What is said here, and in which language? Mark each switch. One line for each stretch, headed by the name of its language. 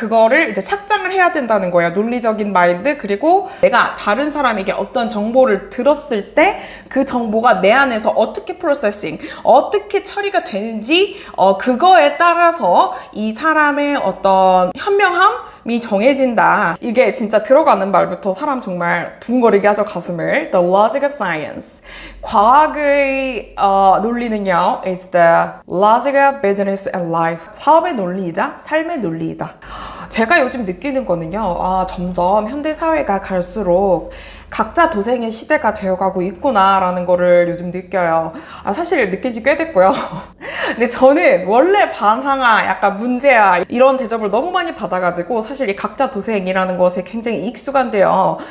Korean: 그거를 이제 착장을 해야 된다는 거예요. 논리적인 마인드, 그리고 내가 다른 사람에게 어떤 정보를 들었을 때 그 정보가 내 안에서 어떻게 프로세싱, 어떻게 처리가 되는지 그거에 따라서 이 사람의 어떤 현명함이 정해진다. 이게 진짜 들어가는 말부터 사람 정말 두근거리게 하죠, 가슴을.
English: The logic of science.
Korean: 과학의 논리는요,
English: it's the logic of business and life.
Korean: 사업의 논리이자 삶의 논리이다. 제가 요즘 느끼는 거는요, 점점 현대 사회가 갈수록 각자 도생의 시대가 되어가고 있구나라는 거를 요즘 느껴요. 사실 느낀 지 꽤 됐고요. 근데 저는 원래 반항아, 약간 문제야, 이런 대접을 너무 많이 받아가지고 사실 이 각자 도생이라는 것에 굉장히 익숙한데요.